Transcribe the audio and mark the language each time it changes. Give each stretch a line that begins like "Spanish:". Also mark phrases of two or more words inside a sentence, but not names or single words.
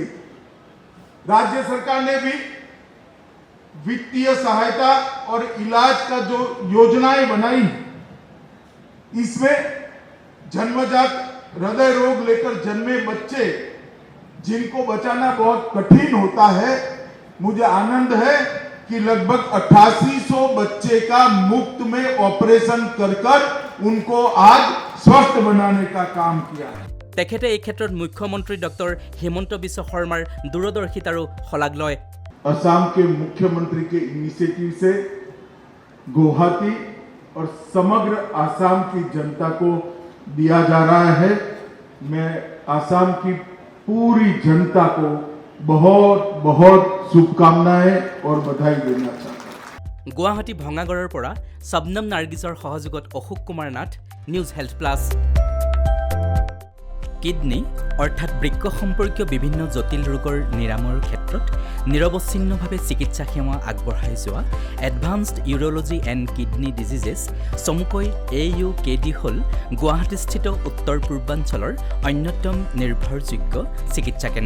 Hindi: राज्य सरकार ने भी वित्तीय सहायता और इलाज का जो योजनाएं बनाई, इसमें जन्मजात हृदय रोग लेकर जन्मे बच्चे जिनको बचाना बहुत कठिन होता है, मुझे आनंद है कि लगभग 8800 बच्चे का मुफ्त में ऑपरेशन कर उनको आज स्वस्थ बनाने का काम किया है।
Assamese: তেখেতে এই ক্ষেত্ৰত মুখ্যমন্ত্ৰী ডক্টৰ হিমন্ত বিশ্ব শৰ্মাৰ দূৰদৰ্শিতাৰো শলাগ লয়।
Hindi: असम के मुख्यमंत्री के इनिशिएटिव से गुवाहाटी और समग्र असम की जनता को दिया जा रहा है। मैं असम की पूरी जनता को बहुत बहुत शुभकामनाएं और बधाई देना चाहता हूं।
Assamese: गुवाहाटी भंगागড়ৰ পৰা শবনম নাৰ্গিছৰ সহযোগত অশোক কুমাৰ নাথ, নিউজ হেল্থ প্লাছ। কিডনি অৰ্থাৎ বৃক্ক সম্পৰ্কীয় বিভিন্ন জটিল ৰোগৰ নিৰাময়ৰ ক্ষেত্ৰত নিৰৱচ্ছিন্নভাৱে চিকিৎসা সেৱা আগবঢ়াই যোৱা এডভান্সড ইউৰলজি এণ্ড কিডনি ডিজিজেছ চমুকৈ AUKD হ'ল গুৱাহাটীস্থিত উত্তৰ পূৰ্বাঞ্চলৰ অন্যতম নিৰ্ভৰযোগ্য চিকিৎসা কেন্দ্ৰ।